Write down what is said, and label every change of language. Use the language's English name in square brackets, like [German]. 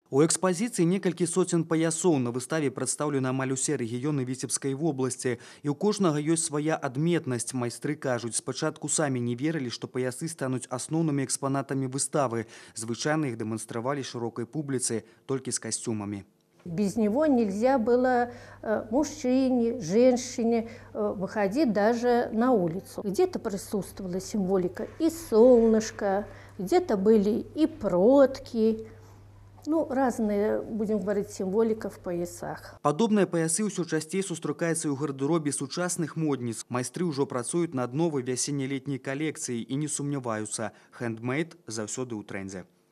[Belarusian] У экспазіцыі некалькі соцень паясоў. На выставе прадстаўлены амаль усе рэгіёны Віцебскай вобласці. І ў кожнага ёсць свая адметнасць. Майстры кажуць, спачатку самі не верылі, што паясы стануць асноўнымі экспанатамі выставы. Звычайна іх дэманстравалі шырокай публіцы толькі з касцюмамі. [Russian] Без него нельзя было мужчине, женщине выходить даже на улицу. Где-то присутствовала символика и солнышко, где-то были и продки, Ну, разные, будем говорить, символика в поясах. [Belarusian] Падобныя паясы ўсё часцей сустракаюцца ў гардэробе сучасных модніц. Майстры ўжо працуюць над новай вясенне-летняй калекцыяй і не сумняваюцца. Хендмейд заўсёды ў трэндзе.